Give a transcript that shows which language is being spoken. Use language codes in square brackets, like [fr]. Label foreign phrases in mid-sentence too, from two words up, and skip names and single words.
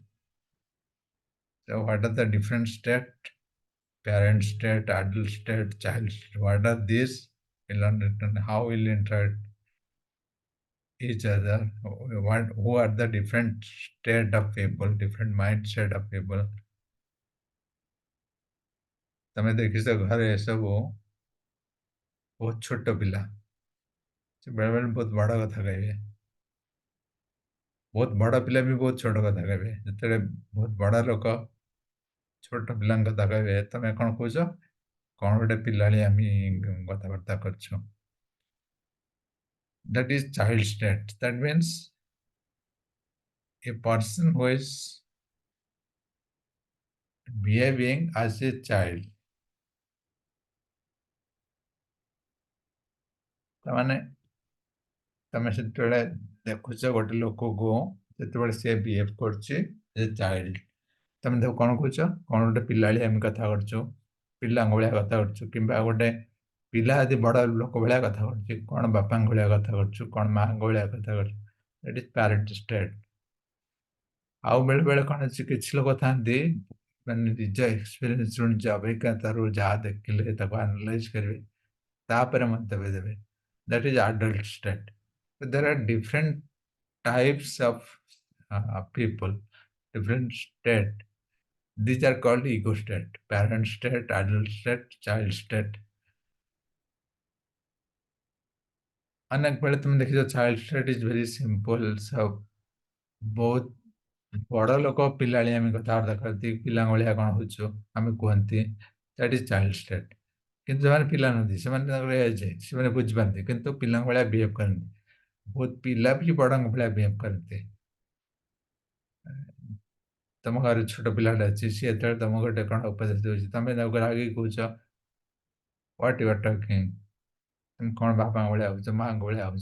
[en] So what are the different state? Parent state, adult state, child state. What are these? We'll understand how we'll interact each other. Who are the different state of people, different mindset of people. [or] ତମେ ଦେଖିଛ ଘରେ ଏସବୁ ବହୁତ ଛୋଟ ପିଲା ସେ ବେଳେବେଳେ ବହୁତ ବଡ଼ କଥା କହିବେ ବହୁତ ବଡ଼ ପିଲା ବି ବହୁତ ଛୋଟ କଥା କହିବେ ଯେତେବେଳେ ବହୁତ ବଡ଼ ଲୋକ ଛୋଟ ପିଲାଙ୍କ କଥା କହିବେ ତମେ କ'ଣ କହୁଛ କ'ଣ ଗୋଟେ ପିଲାଳି ଆମେ କଥାବାର୍ତ୍ତା କରୁଛୁ [en] that is child state. That means a person who is behaving as a child. [or] ତାମାନେ ତମେ ସେତେବେଳେ ଦେଖୁଛ ଗୋଟେ ଲୋକକୁ ଯେତେବେଳେ ସେ ବିହେଭ୍ କରୁଛି [en] a child [or] ତମେ ତାକୁ କ'ଣ କହୁଛ କ'ଣ ଗୋଟେ ପିଲାଳି ଆମେ କଥା କରୁଛୁ ପିଲାଙ୍କ ଭଳିଆ କଥା କରୁଛୁ କିମ୍ବା ଗୋଟେ ପିଲା ଯଦି ବଡ଼ ଲୋକ ଭଳିଆ କଥା କରୁଛି କ'ଣ ବାପାଙ୍କ ଭଳିଆ କଥା କରୁଛୁ କ'ଣ ମାଆଙ୍କ ଭଳିଆ କଥା କରୁଛୁ [en] that is parent state [or] ଆଉ ବେଳେବେଳେ କ'ଣ ଅଛି କିଛି ଲୋକ ଥାନ୍ତି ମାନେ ନିଜ ଏକ୍ସପିରିଏନ୍ସରୁ ନିଜ ଅଭିଜ୍ଞତାରୁ ଯାହା ଦେଖିଲେ ତାକୁ ଆନାଲାଇଜ୍ କରିବେ ତାପରେ ମନ୍ତବ୍ୟ ଦେବେ [en] that is adult state. So there are different types of people, different state. These are called ego state, parent state, adult state, child state. [hi] अनेक बेले तुम देखिए [en] child state is very simple. [or] So बहुत ବଡ଼ ଲୋକ ପିଲାଳି ଆମେ କଥାବାର୍ତ୍ତା କରନ୍ତି ପିଲାଙ୍କ ଭଳିଆ କ'ଣ ହେଉଛୁ ଆମେ କୁହନ୍ତି [en] that is child state [or] କିନ୍ତୁ ସେମାନେ ପିଲା ନୁହନ୍ତି ସେମାନେ ତାଙ୍କର ଏଜ୍ ସେମାନେ ବୁଝିପାରନ୍ତି କିନ୍ତୁ ପିଲାଙ୍କ ଭଳିଆ ବିହେଭ୍ କରନ୍ତି ବହୁତ ପିଲା ବି ବଡ଼ଙ୍କ ଭଳିଆ ବିହେଭ୍ କରନ୍ତି ତମ ଘରେ ଛୋଟ ପିଲାଟା ଅଛି, ସିଏ ଯେତେବେଳେ ତମକୁ ଗୋଟେ କ'ଣ ଉପଦେଶ ଦେଉଛି, ତମେ ତାକୁ ରାଗିକି କହୁଛ, [en] what you are talking, [or] ତମେ କ'ଣ ବାପାଙ୍କ ଭଳିଆ ଭାବୁଛ, ମାଆଙ୍କ ଭଳିଆ ଭାବୁଛ।